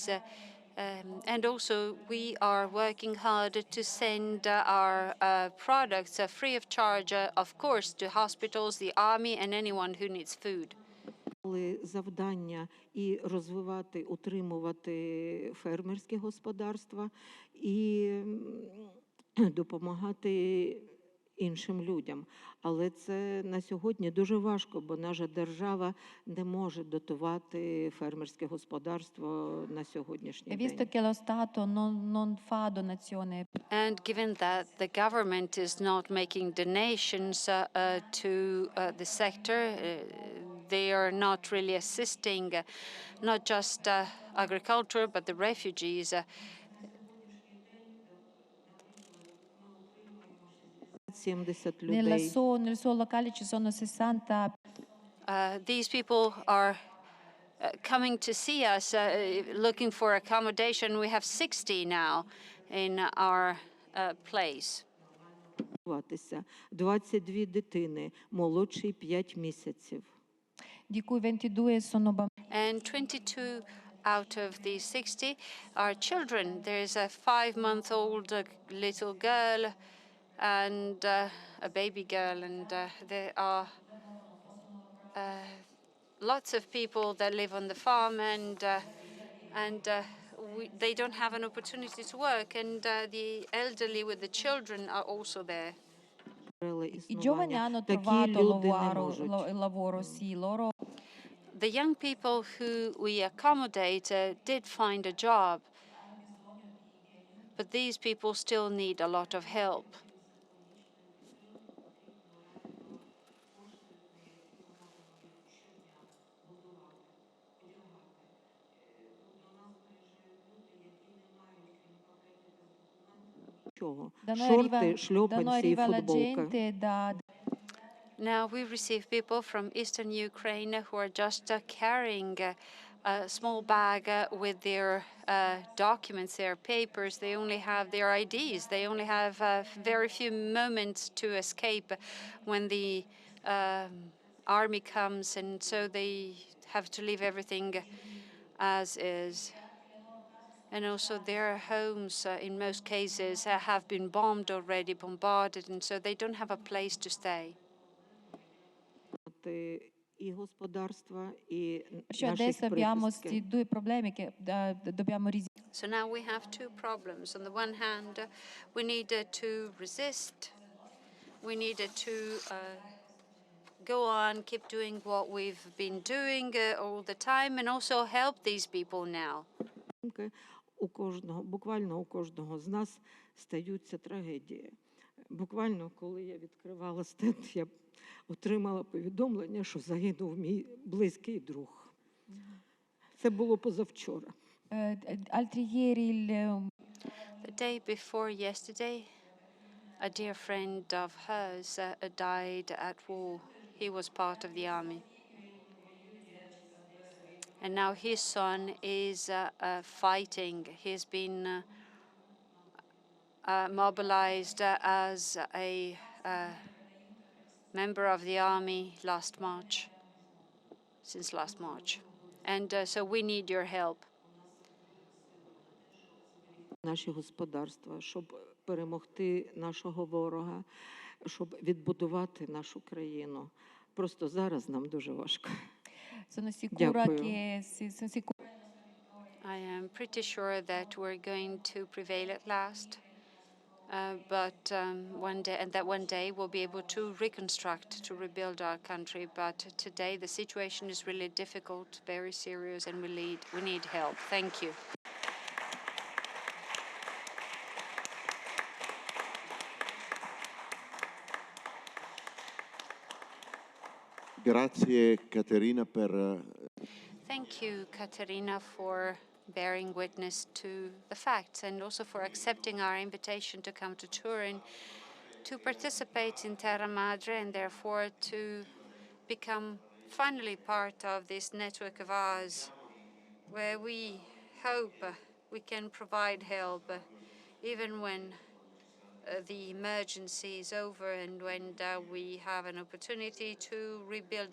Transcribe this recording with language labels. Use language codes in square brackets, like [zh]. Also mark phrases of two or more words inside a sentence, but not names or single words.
[en] And also, we are working hard to send our products free of charge, of course, to hospitals, the army, and anyone who needs food. [uk] Завдання і розвивати, утримувати фермерські господарства і допомагати іншим людям. Але це на сьогодні дуже важко, бо наша держава не може дотувати фермерське господарство на сьогоднішній [it] Visto [uk] день. [it] che lo Stato non fa donazione [en] And given that the government is not making donations to the sector, they are not really assisting not just agriculture, but the refugees. 70 [it] nel [uk] людей. [it] nel suo locale ci sono 60 [en] These people are coming to see us, looking for accommodation. We have 60 now in our place. [uk] 22 дитини, молодший 5 місяців. [it] di cui 22 sono bambini. [en] And 22 out of these 60 are children. There's a 5-month-old little girl and a baby girl, and there are lots of people that live on the farm, and they don't have an opportunity to work, and the elderly with the children are also there. [it] I giovani hanno [uk] Такі [it] trovato [uk] люди не [it] lavoro, [uk] можуть. [it] lavoro, sì, loro [en] The young people who we accommodate did find a job, but these people still need a lot of help. [it] da noi [uk] Шорти, [it] arriva, da noi [uk] шльопанці і [it] arriva la [uk] футболка. [it] gente da [en] Now we receive people from eastern Ukraine who are just carrying a small bag with their documents, their papers. They only have their IDs. They only have very few moments to escape when the army comes, and so they have to leave everything as is. And also their homes, in most cases, have been bombed already, bombarded, and so they don't have a place to stay. [uk] І господарства, і [it] Perciò [uk] наших [it] adesso abbiamo questi [uk] прихистків. [it] due problemi che dobbiamo risolvere. [en] So now we have two problems. On the one hand, we needed to resist. We needed to go on, keep doing what we've been doing all the time, and also help these people now. [uk] У кожного, буквально у кожного з нас стаються трагедії. Буквально, коли я відкривала стенд, я отримала повідомлення, що загинув мій близький друг. Це було позавчора. [it] Altri ieri [en] The day before yesterday, a dear friend of hers died at war. He was part of the army. And now his son is fighting. He's been mobilized as a member of the army since last March. And so we need your help. [uk] Наші господарства, щоб перемогти нашого ворога, щоб відбудувати нашу країну. Просто зараз нам дуже важко. [it] sono sicura [uk] Дякую. [it] che sono sicura [en] I am pretty sure that we're going to prevail at last. But one day we'll be able to reconstruct, to rebuild our country. But today the situation is really difficult, very serious, and we need help. Thank you. [it] Grazie Caterina per [en] Thank you, Katerina, for bearing witness to the facts and also for accepting our invitation to come to Turin to participate in Terra Madre and therefore to become finally part of this network of ours where we hope we can provide help even when the emergency is over and when we have an opportunity to rebuild.